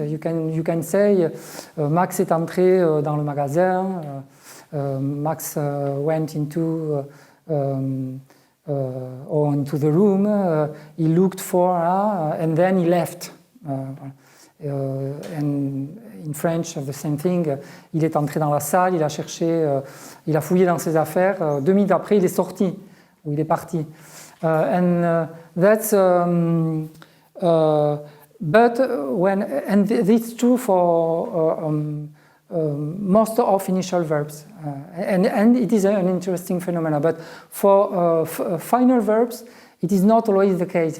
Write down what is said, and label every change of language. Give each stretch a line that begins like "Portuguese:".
English: You can say
French: Max est entré dans le magasin,
English: Max went into or into the room, he looked for, and then he left. And in French, the same thing.
French: Il est entré dans la salle, il a cherché, il a fouillé dans ses affaires. 2 minutes après, il est sorti, ou il est parti.
English: And that's, but when, and this is true for most of initial verbs, and it is an interesting phenomenon. But for final verbs, it is not always the case.